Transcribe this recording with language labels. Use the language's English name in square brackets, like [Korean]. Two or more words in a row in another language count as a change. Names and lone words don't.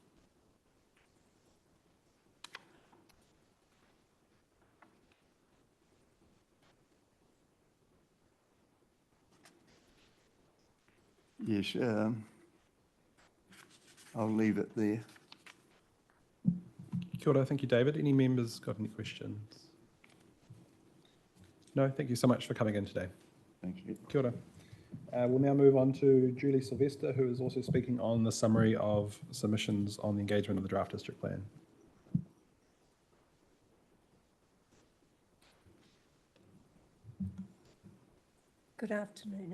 [English] Yes, I'll leave it there. [Māori] Kia ora, [English] thank you, David. Any members got any questions? No, thank you so much for coming in today. Thank you. [Māori] Kia ora. [English] We'll now move on to Julie Sylvester, who is also speaking on the summary of submissions on the engagement of the draft district plan. Good afternoon.